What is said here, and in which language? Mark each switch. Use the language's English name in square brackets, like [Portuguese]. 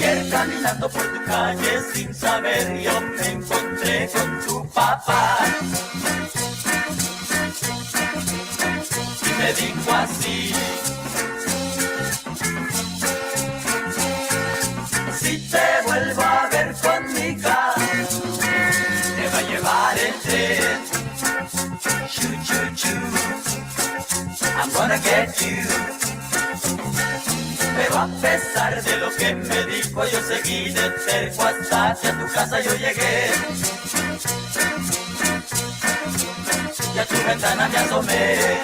[Spanish] Caminando por tu calle sin saber yo me encontré con tu papá y me dijo así: si te vuelvo a ver con mi cara te va a llevar el tren. [English] Choo choo choo, I'm gonna get you. [Spanish] Pero a pesar de lo que me dijo, yo seguí de cerco hasta que a tu casa yo llegué. Y a tu ventana me asomé.